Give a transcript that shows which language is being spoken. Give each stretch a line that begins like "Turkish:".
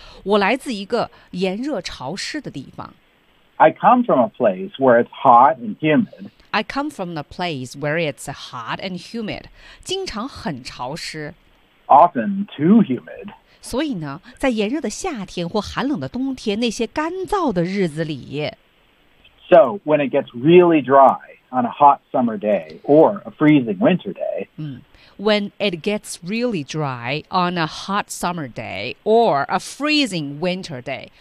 Chinese: 我来自一个炎热潮湿的地方。
English: I come from a place where it's hot and humid. I come from a place where it's hot and humid.
Chinese: 经常很潮湿。
English: Often too humid.
Chinese: 所以呢在炎热的夏天或寒冷的冬天那些干燥的日子里。
English: So when it gets really dry,On a hot summer day or a freezing winter day. When it gets really dry on a hot summer day or a freezing winter day.